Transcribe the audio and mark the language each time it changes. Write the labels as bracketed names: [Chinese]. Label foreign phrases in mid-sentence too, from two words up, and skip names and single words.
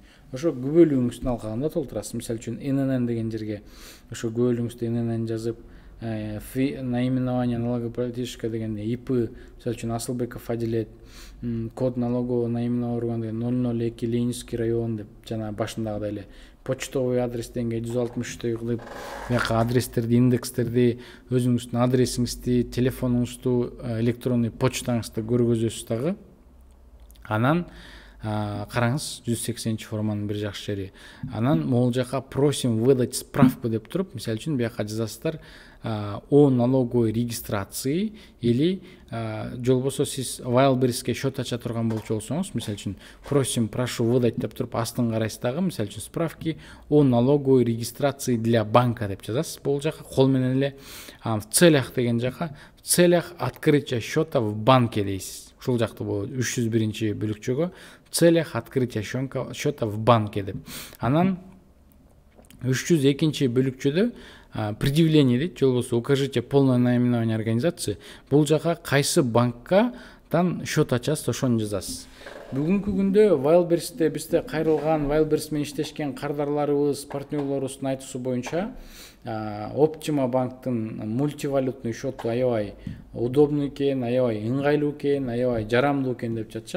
[Kyrgyz] Ошо күбөлүгүңүздүн алкагында толтурасыз. Мисалы үчүн ИНН деген жерге ошо күбөлүгүңүздү ИНН жазып, [Russian] наименование налогоплательщика [Kyrgyz] дегенде ИП, мисалы үчүн Асылбеков Адилет, [Russian] код налогового наименового органа [Kyrgyz] 002 Ленинский район деп, жана башындагыдай эле [Russian] почтовый адрес [Kyrgyz] дегенге 163 кылып, бияка адрестерди, индекстерди, өзүңүздүн адресиңизди, телефонуңузду, электронный почтаңызды көргөзөсүз дагы. Анан караңыз, 180-чи форманын бир жакшы жери. Анан могул жака [Russian] просим выдать справку [Kyrgyz] деп туруп, мисалы үчүн бияка жазасыздар [Russian] о налоговой регистрации, [Kyrgyz] или же болбосо сиз Wildberries'ке счет ача турган болчу болсоңуз, мисалы үчүн [Russian] просим, прошу выдать [Kyrgyz] деп туруп астын карайсыз дагы, мисалы үчүн [Russian] справки о налоговой регистрации для банка [Kyrgyz] деп жазасыз. Бул жака кол менен эле [Russian] в целях [Kyrgyz] деген жака [Russian] в целях открытия счета в банке [Kyrgyz] дейсиз. Ушул жакты бул 301-чи бөлүкчөгө [Russian] в целях открытия счета в банке [Kyrgyz] деп. Анан 302-чи бөлүкчөдө предъявление дейт, же болбосо [Russian] укажите полное наименование организации. [Kyrgyz] Бул жака кайсы банкадан счет ачасыз, ошону жазасыз. Бүгүнкү күндө Wildberries'те бизде кайрылган, Wildberries менен иштешкен кардарларыбыз, партнерлорубуздун айтуусу боюнча Optima банктын мультивалютный счету аябай удобный экен, аябай ыңгайлуу экен, аябай жарамдуу экен деп жатышат.